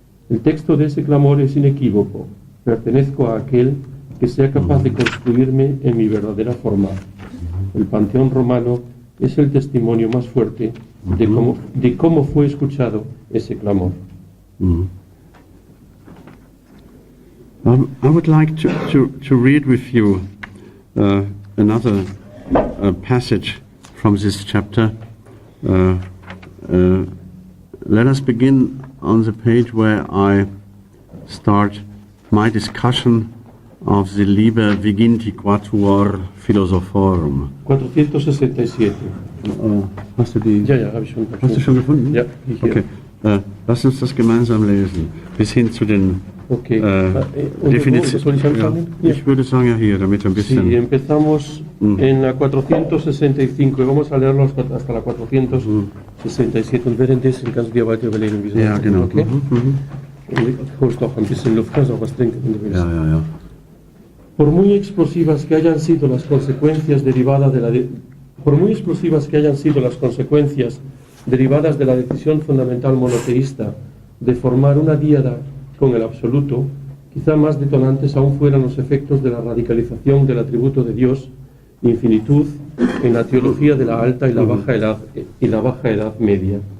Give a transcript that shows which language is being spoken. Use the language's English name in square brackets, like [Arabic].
[Spanish] El texto de ese clamor es inequívoco: pertenezco a aquel que sea capaz de construirme en mi verdadera forma. El panteón romano es el testimonio más fuerte de cómo fue escuchado ese clamor. [English] I would like to read with you another passage from this chapter. Let us begin on the page where I start my discussion of the Liber Viginti Quatuor Philosophorum. 467. [German] Hast du die? Ja, habe ich schon. Hast du schon gefunden? Ja, hier. Okay. Lass uns das gemeinsam lesen. Bis hin zu den Definitionen. ¿Soll ich anfangen? Ja. Ich würde sagen, ja, hier, damit ein bisschen. Sí, empezamos en la 465 y vamos a leerlo hasta la 467 und währenddessen kannst du dir weiter überlegen, wie Ja, genau. Okay? Holst auch ein bisschen Luft, kannst auch was trinken, wenn du willst. Ja. [Spanish] Por muy explosivas que hayan sido las consecuencias derivadas de la decisión fundamental monoteísta de formar una díada con el absoluto, quizá más detonantes aún fueran los efectos de la radicalización del atributo de Dios, infinitud, en la teología de la alta y la baja edad media.